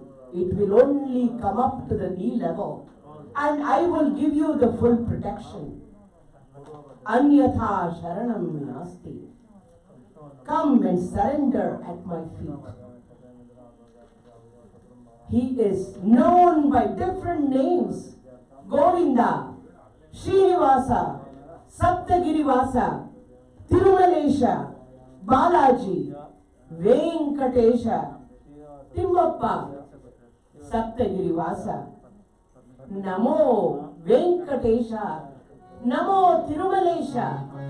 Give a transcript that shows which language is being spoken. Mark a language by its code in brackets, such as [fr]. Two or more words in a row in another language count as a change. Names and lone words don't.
[en] It will only come up to the knee level, and I will give you the full protection. [sa] Anyatha Sharanam Nasti. [en] Come and surrender at my feet. He is known by different names: Govinda, Srinivasa, Saptagirivasa, Tirumalesha, Balaji, Venkatesha, Timmappa, Saptagirivasa. [sa] Namo Venkatesha, Namo Tirumalesha.